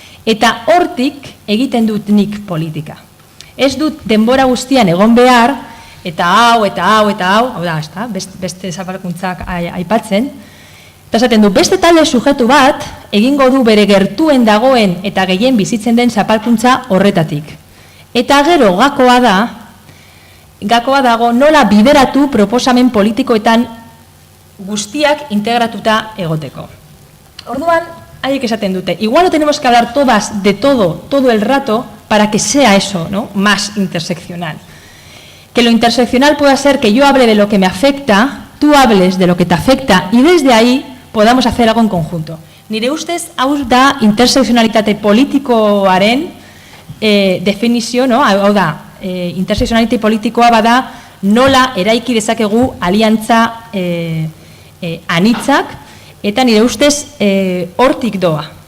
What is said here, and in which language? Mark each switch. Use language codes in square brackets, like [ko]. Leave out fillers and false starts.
[eu] Eta hortik egiten dut nik politika. Ez dut denbora guztian egon behar, eta hau, da, beste zapalkuntzak aipatzen, eta esaten du, beste talde sujetu bat egingo du bere gertuen dagoen eta gehien bizitzen den zapalkuntza horretatik. Eta gero gakoa dago nola bideratu proposamen politikoetan guztiak integratuta egoteko. Orduan, haiek esaten dute, [es] igual no tenemos que hablar todas de todo el rato, para que sea eso, más interseccional. Que lo interseccional pueda ser que yo hable de lo que me afecta, tú hables de lo que te afecta, y desde ahí podamos hacer algo en conjunto. [eu] Nire ustez, hau da intersekzionalitate politikoaren definizio, hau da, intersekzionalitate politikoa bada nola eraiki dezakegu aliantza anitzak, eta nire ustez hortik doa.